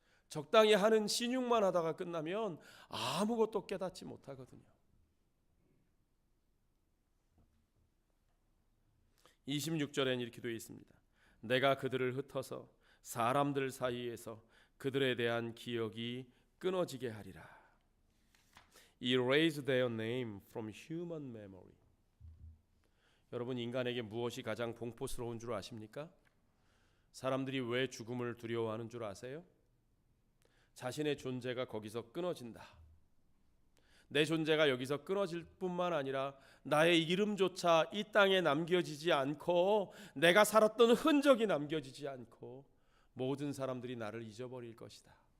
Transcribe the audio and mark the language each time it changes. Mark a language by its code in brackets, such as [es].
[ko] 적당히 하는 신용만 하다가 끝나면 아무것도 깨닫지 못하거든요. 26절엔 이렇게 되어 있습니다. 내가 그들을 흩어서 사람들 사이에서 그들에 대한 기억이 끊어지게 하리라. [en] Erase their name from human memory. [ko] 여러분, 인간에게 무엇이 가장 공포스러운 줄 아십니까? 사람들이 왜 죽음을 두려워하는 줄 아세요? 자신의 존재가 거기서 끊어진다. 내 존재가 여기서 끊어질 뿐만 아니라 나의 이름조차 이 땅에 남겨지지 않고, 내가 살았던 흔적이 남겨지지 않고 모든 사람들이 나를 잊어버릴 것이다.